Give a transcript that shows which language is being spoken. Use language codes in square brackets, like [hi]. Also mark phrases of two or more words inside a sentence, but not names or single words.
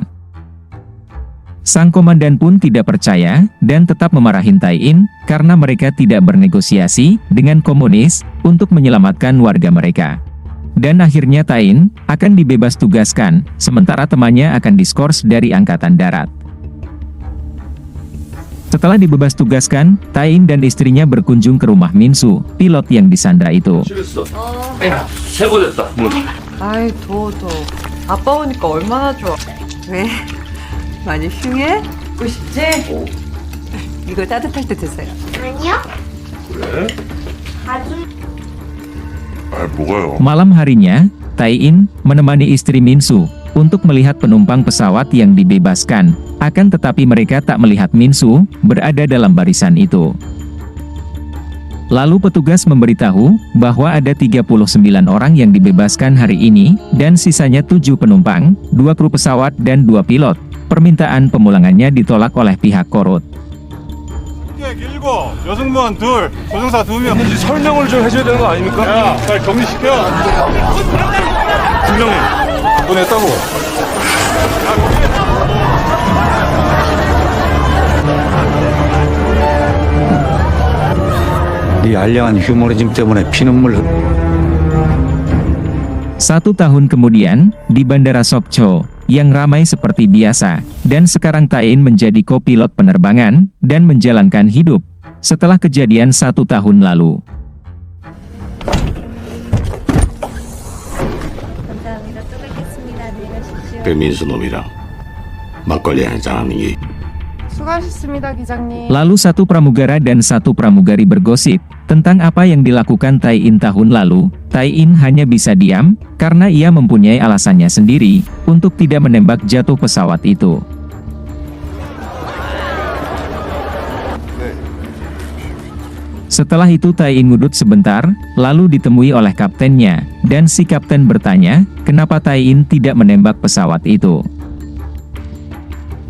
[id] Sang komandan pun tidak percaya, dan tetap memarahin Tai-in, karena mereka tidak bernegosiasi dengan komunis untuk menyelamatkan warga mereka. Dan akhirnya Tai-in akan dibebas tugaskan, sementara temannya akan diskors dari Angkatan Darat. Setelah dibebas tugaskan, Tai-in dan istrinya berkunjung ke rumah Min-soo, pilot yang disandra itu. [ko] 아이 더워. 아빠 오니까 얼마나 좋아. 왜? 많이 흉해? 먹고 싶지? 이거 따뜻할 때 드세요. 아니요. 그래? 아주 뭐가요? [id] Malam harinya, Tai-in menemani istri Min-soo untuk melihat penumpang pesawat yang dibebaskan. Akan tetapi mereka tak melihat Min-soo berada dalam barisan itu. Lalu petugas memberitahu bahwa ada 39 orang yang dibebaskan hari ini, dan sisanya 7 penumpang, 2 kru pesawat dan 2 pilot. Permintaan pemulangannya ditolak oleh pihak Korut. [ko] 길고 여승무원 둘, 조종사 2명. 설명을 좀 해줘야 되는 거 아닙니까? 야, 잘 정리시켜. 분명히 보냈다고. 네 알량한 휴머니즘 때문에 피눈물. [id] 1 tahun kemudian, di Bandara Sokcho, yang ramai seperti biasa, dan sekarang Tai-in menjadi kopilot penerbangan, dan menjalankan hidup, setelah kejadian 1 tahun lalu. [ko] 감사합니다. 또 뵙겠습니다. 안녕히 가십시오. 배민수 놈이랑 막걸리 한잔 하는 게 수고하셨습니다, 기장님. [id] Lalu satu pramugara dan satu pramugari bergosip tentang apa yang dilakukan Tai-in tahun lalu. Tai-in hanya bisa diam, karena ia mempunyai alasannya sendiri untuk tidak menembak jatuh pesawat itu. Setelah itu Tai-in ngudut sebentar, lalu ditemui oleh kaptennya, dan si kapten bertanya, kenapa Tai-in tidak menembak pesawat itu.